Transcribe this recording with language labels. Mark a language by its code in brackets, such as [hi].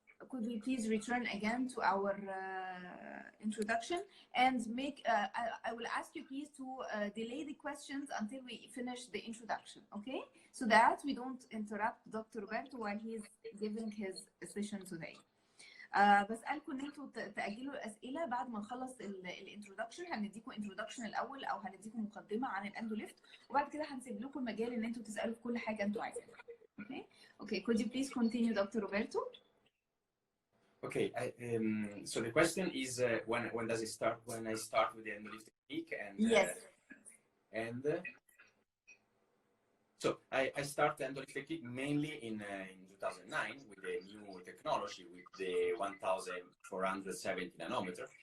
[en] Could we please return again to our introduction and make, I will ask you please to delay the questions until we finish the introduction, okay? So that we don't interrupt Dr. Roberto while he's giving his session today. [ar] بسألكم ان انتوا تأجلوا الأسئلة بعد ما نخلص الانترودكشن. هنديكم انترودكشن الأول أو هنديكم مقدمة عن الاندوليفت، وبعد كده هنسيب لكم المجال ان انتوا تسألوا في كل حاجة انتوا عايزينها. [en] Okay? Okay, could you please continue, Dr. Roberto? Okay, so the question is when does it start? When I start with the Endolift technique, and yes, and so I start the Endolift technique mainly in 2009 with the new technology, with the 1470 nanometer.